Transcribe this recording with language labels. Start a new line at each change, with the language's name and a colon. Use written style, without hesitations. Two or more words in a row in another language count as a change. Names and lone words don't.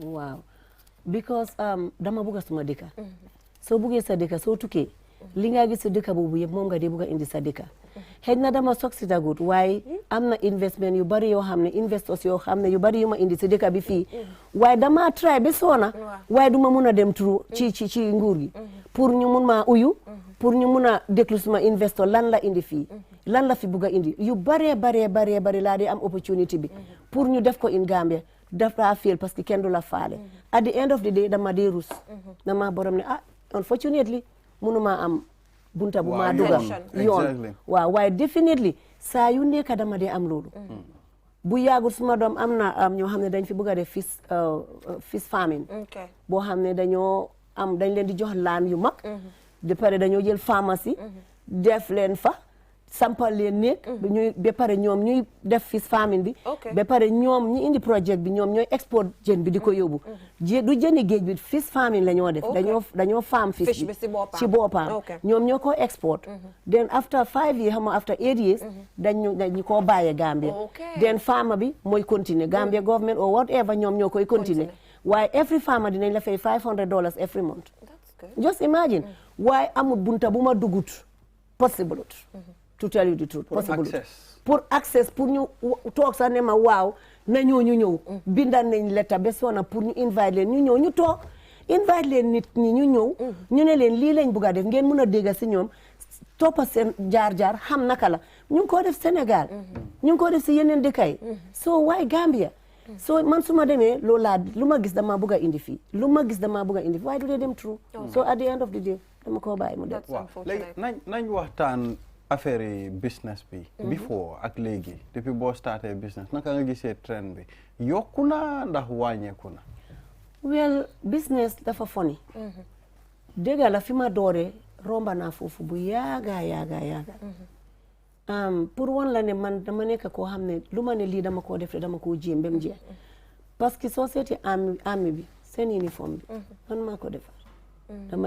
Wolof: waaw because dama bugg suma dëkk soo buggee sa dëkk soo tukkee li nga gis sa dëkk boobu yëpp moom nga dee bugg a indi sa dëkk xëy na dama succeed waaye am na investment yu bari yoo xam ne investors yoo xam ne yu bari yu ma indi si dëkk bi fii waaye dama try ba soona waaye du ma mun a dem turu ci nguur gi pour ñu mun maa uyu pour ñu mun a déglu suma investor lan la indi fii lan la fi bugg a indi yu baree laa di am opportunity bi pour ñu def ko
English: in Gambia
Wolof: dafa fail
French: parce que
Wolof: kenn du la faale
English: at the end of the day
Wolof: dama dee rus dama borom ne unfortunately mënuma am bunta bu maa dugal yoon waaw waaye definitely saa yu nekk dama dee am loolu bu yàggul suma doom am na ñoo xam ne dañ fi bëgg a def
English: fish farming
Wolof: boo xam ne dañ leen di jox laan yu mag de pare dañoo jël pharmacie def leen fa sampal leen néeg ñuy ba pare ñoom ñuy def
English: fish farming
Wolof: bi ba pare ñoom ñi indi projet bi ñoom ñooy export jën bi di ko yóbbu du jëni géej bi
English: fish farming
Wolof: la ñoo def dañoo
English: farm fish
Wolof: bi ci boppam ñoom ñoo ko export
English: then after 5 years
Wolof: xam
English: after 8 years
Wolof: dañu koo bàyyee Gambia then farmer bi mooy continuer Gambia government
English: or whatever
Wolof: ñoom ñoo koy continuer waaye
English: every farmer
Wolof: dinañ la fay $500
English: every month just imagine
Wolof: waaye amul bunta bu ma dugut
English: possible to tell you the truth possible
Wolof: pour access pour ñu toog sax ne ma waaw na ñu ñëw bindal nañ lettre ba sona pour ñu invite leen ñu ñëw ñu toog invite leen nit ñi ñu ñëw ñu ne leen lii lañ bugg a def ngeen mën a dégg si ñoom toppa seen jaar-jaar xam naka la ñu ngi ko def Sénégal ñu ngi ko def si yeneen dëkk yi
English: so why Gambia so
Wolof: man su ma demee loolu laa lu ma gis dama bugg a indi fii waaye du dee dem
English: true so at the end of the day
Wolof: dama koo bàyyi mu dem léegi nañ waxtaan affaire yi business bi before ak léegi depuis boo starté business naka nga gisee trend bi yokku na ndax wàññeeku na
English: well business
Wolof: dafa foni dégg la fi ma dooree romba naa foofu bu yaaga pour wan la ne man dama nekk koo xam ne lu ma ne lii dama koo def dama koo jéem ba mu jeex
French: parce que
Wolof: soo seeti army bi seen uniforme bi man maa ko defar dama